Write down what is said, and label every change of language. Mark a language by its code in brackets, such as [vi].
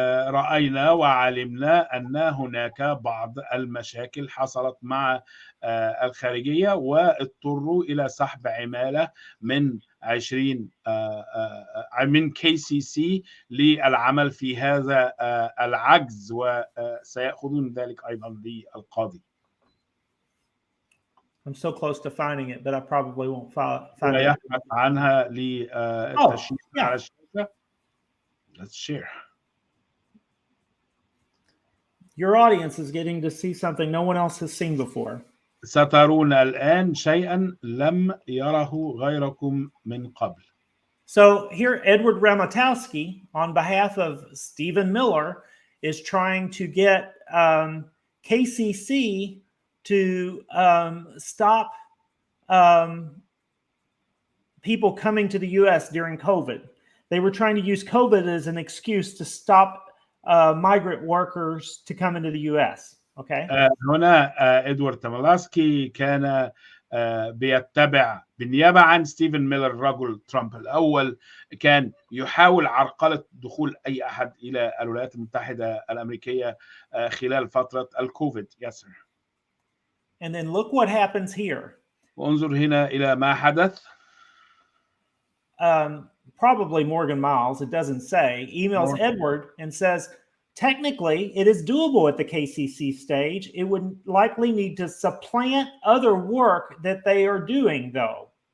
[ar] رأينا وعلمنا أن هناك بعض المشاكل حصلت مع الخارجية، واضطروا إلى سحب عمالة من 20 من KCC للعمل في هذا العجز، وسيأخذون ذلك أيضا للقاضي. [en] I'm so close to finding it, but I probably won't find it. [ar] يبحث عنها للتشييد على الشاشة. [en] Let's share. Your audience is getting to see something no one else has seen before. [ar] سترون الآن شيئا لم يره غيركم من قبل. [en] So here, Edward Ramatowski, on behalf of Stephen Miller, is trying to get KCC to stop people coming to the U.S. during COVID. They were trying to use COVID as an excuse to stop migrant workers to come into the U.S. Okay. [ar] هنا إدوارد تملاسكي كان بيتبع بالنيابة عن ستيفن ميلر رجل ترامب الأول، كان يحاول عرقلة دخول أي أحد إلى الولايات المتحدة الأمريكية خلال فترة الكوفيد. [en] Yes, sir. And then look what happens here. [ar] وانظر هنا إلى ما حدث. [en] Probably Morgan Miles, it doesn't say, emails Edward and says, technically, it is doable at the KCC stage. It would likely need to supplant other work that they are doing, though.